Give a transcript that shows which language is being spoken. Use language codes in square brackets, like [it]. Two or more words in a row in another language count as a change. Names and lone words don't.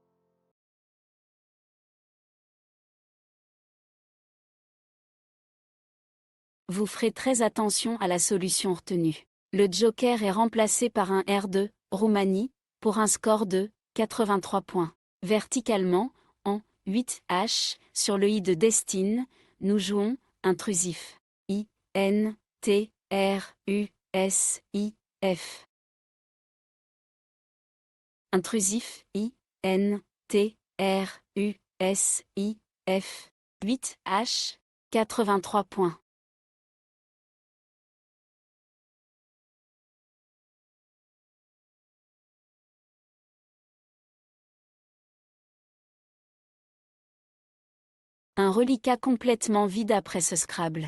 [fr] Vous ferez très attention à la solution retenue. Le Joker est remplacé par un R2, Roumanie, pour un score de 83 points. Verticalement, en 8H, sur le I de Destine, nous jouons intrusif. I, N, T, R, U, S, I, F. Intrusif, I, N, T, R, U, S, I, F. 8H, 83 points. Un reliquat complètement vide après ce Scrabble.